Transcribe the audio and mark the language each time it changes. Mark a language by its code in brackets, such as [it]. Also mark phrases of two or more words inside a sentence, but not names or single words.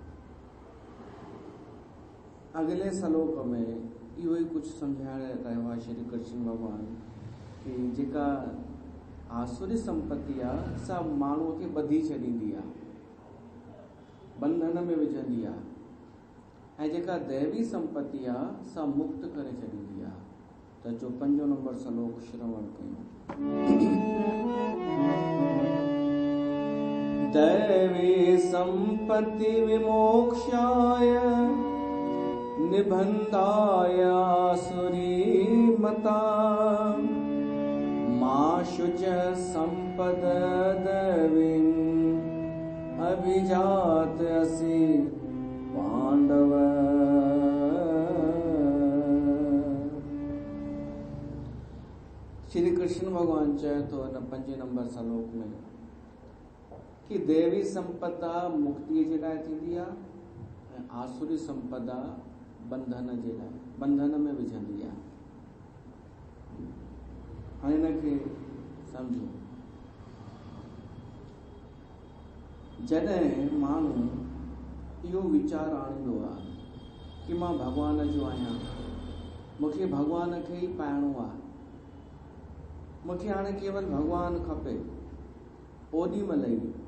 [sd] अॻिले श्लोक में इहो ई कुझु सम्झाए रहियो आहे श्री कृष्ण भॻवान, कि जेका आसुरी संपत्ति आहे, सा माण्हूअ खे ॿधी छॾींदी आहे, बंधन में विझंदी आहे, ऐं जेका दैवी संपत्ति आहे, सा मुक्त करे छॾींदी आहे। त जो 5 नंबर श्लोक श्रवण कयूं। [sa] दैवी संपत्ति विमोक्षाय निबंधाय आसुरी मता, मा शुच संपद दैवीं अभिजात असि पांडव। [sd] श्री कृष्ण भगवान चए तो इन 5 नंबर श्लोक में कि देवी संपदा मुक्ति जे लाइ थींदी आहे ऐं आसुरी संपदा बंधन जे लाइ, बंधन में विझंदी आहे। हाणे हिनखे सम्झो। जॾहिं माण्हू इहो वीचार आणींदो आहे कि मां भॻवान जो आहियां, मूंखे भॻवान खे ई पाइणो आहे, मूंखे हाणे केवल भॻवान खपे, ओॾी महिल ई